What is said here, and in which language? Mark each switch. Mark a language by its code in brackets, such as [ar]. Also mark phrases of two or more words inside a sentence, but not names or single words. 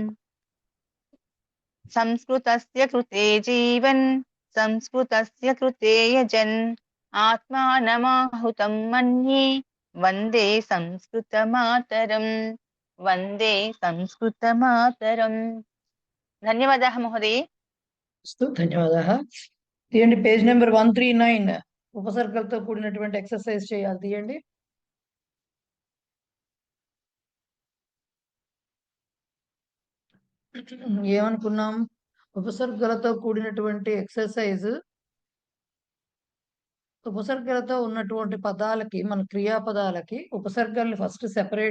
[sa] संस्कृतस्य कृते जीवन् संस्कृतस्य कृते यजन् आत्मानमाहुतं मन्ये वन्दे संस्कृतमातरम्। वन्दे संस्कृतमातरम्। धन्यवादाः महोदय। अस्तु, धन्यवादाः। [te] తీయండి [en] page number [te] 139 ఉపసర్గలతో కూడినటువంటి ఎక్సర్సైజ్ చేయాలి. తీయండి. ఏమనుకున్నాం? ఉపసర్గలతో కూడినటువంటి ఎక్సర్సైజ్, ఉపసర్గలతో ఉన్నటువంటి పదాలకి, మన క్రియాపదాలకి ఉపసర్గల్ని [en] first separate